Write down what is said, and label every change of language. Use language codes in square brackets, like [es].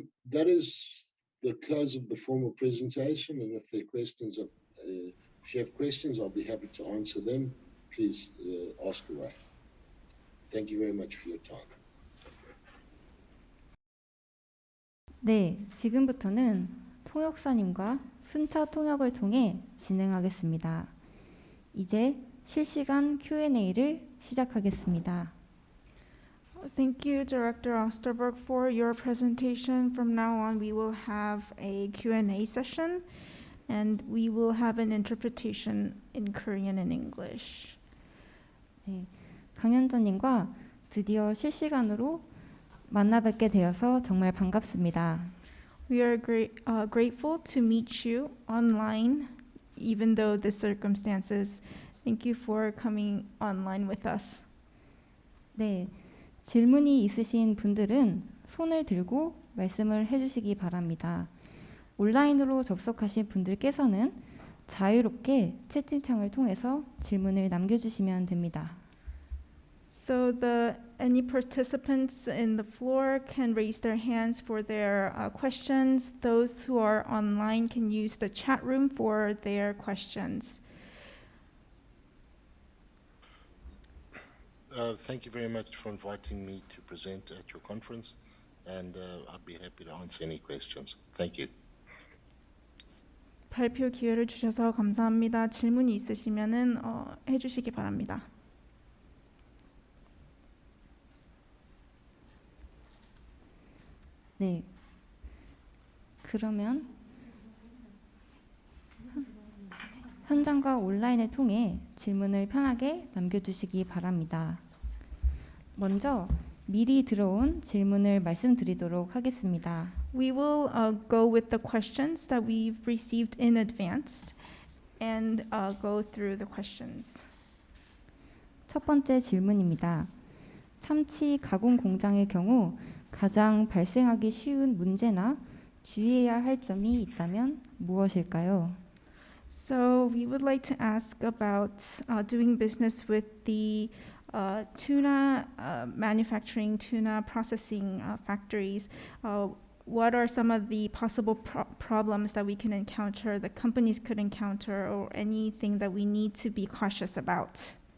[en] That is the close of the formal presentation, and if there are questions, if you have questions, I'll be happy to answer them. Please ask away. Thank you very much for your time. [ko] 네, 지금부터는 통역사님과 순차 통역을 통해 진행하겠습니다. 이제 실시간 Q&A를 시작하겠습니다. [en] Thank you, Director Osterberg, for your presentation. From now on, we will have a Q&A session, and we will have an interpretation in Korean and English. [ko] 네, 강연자님과 드디어 실시간으로 만나 뵙게 되어서 정말 반갑습니다. [en] We are grateful to meet you online, even though the circumstances. Thank you for coming online with us. [ko] 네, 질문이 있으신 분들은 손을 들고 말씀을 해주시기 바랍니다. 온라인으로 접속하신 분들께서는 자유롭게 채팅창을 통해서 질문을 남겨주시면 됩니다. [en] So any participants in the floor can raise their hands for their questions. Those who are online can use the chat room for their questions. Thank you very much for inviting me to present at your conference, and I'd be happy to answer any questions. Thank you. [ko] 발표 기회를 주셔서 감사합니다. 질문이 있으시면은 해주시기 바랍니다. 네, 그러면 현장과 온라인을 통해 질문을 편하게 남겨주시기 바랍니다. 먼저 미리 들어온 질문을 말씀드리도록 하겠습니다. [en] We will go with the questions that we've received in advance and go through the questions. [ko] 첫 번째 질문입니다. 참치 가공 공장의 경우 가장 발생하기 쉬운 문제나 주의해야 할 점이 있다면 무엇일까요? [en] So we would like to ask about doing business with the tuna manufacturing, tuna processing factories. What are some of the possible problems that we can encounter, that companies could encounter, or anything that we need to be cautious about?